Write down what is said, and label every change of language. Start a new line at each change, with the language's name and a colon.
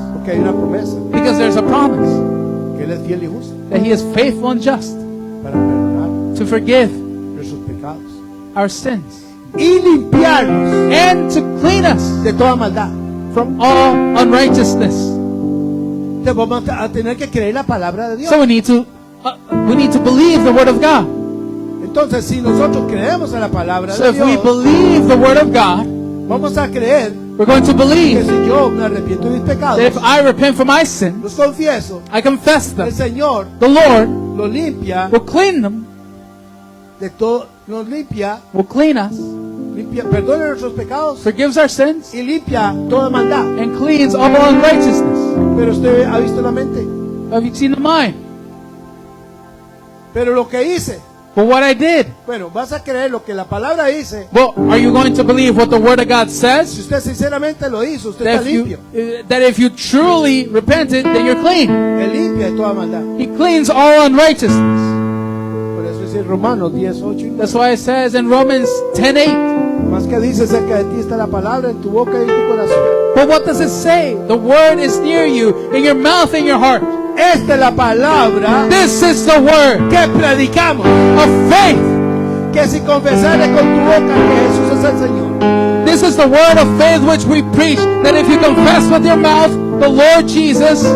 Spanish: porque hay una promesa
English: because there's a promise
Spanish: que Él es fiel y justo
English: that He is faithful and just
Spanish: para perdonar
English: to forgive
Spanish: nuestros pecados
English: our sins
Spanish: y limpiarnos
English: and to clean us
Spanish: de toda maldad.
English: from all unrighteousness.
Spanish: Te vamos a tener que creer la palabra de Dios.
English: So we need to believe the Word of God.
Spanish: Entonces, si nosotros creemos en la palabra
English: So
Spanish: de
English: if we
Spanish: Dios,
English: believe the Word of God,
Spanish: vamos a creer
English: we're going to
Spanish: que
English: believe
Spanish: si yo me arrepiento de mis pecados,
English: that if I repent for my sins,
Spanish: los confieso,
English: I confess them,
Spanish: el Señor
English: the Lord
Spanish: los limpia
English: will clean them,
Spanish: de todo, nos limpia,
English: will clean us,
Spanish: perdona nuestros pecados
English: forgives our sins,
Spanish: y limpia toda maldad.
English: and cleans all unrighteousness.
Spanish: Pero usted ha visto la mente.
English: Have you seen the mind?
Spanish: Pero lo que hice,
English: But what I did.
Spanish: bueno, vas a creer lo que la palabra dice.
English: Well, are you going to believe what the Word of God
Spanish: Si
English: says?
Spanish: usted sinceramente lo hizo, usted
English: That
Spanish: está
English: if
Spanish: limpio.
English: that if you truly repented, then you're clean.
Spanish: Él limpia de toda maldad.
English: He cleans all unrighteousness.
Spanish: Por eso dice Romanos 10, 8 y 9.
English: That's why it says in Romans 10:8.
Spanish: Más que dice acerca de ti está la palabra en tu boca y en tu corazón.
English: But what does it say? The Word is near you, in your mouth and your heart.
Spanish: Esta es la palabra
English: This is the Word
Spanish: que predicamos.
English: of faith.
Spanish: Que si confesares con tu boca que Jesús es el Señor.
English: This is the word of faith which we preach, that if you confess with your mouth the Lord Jesus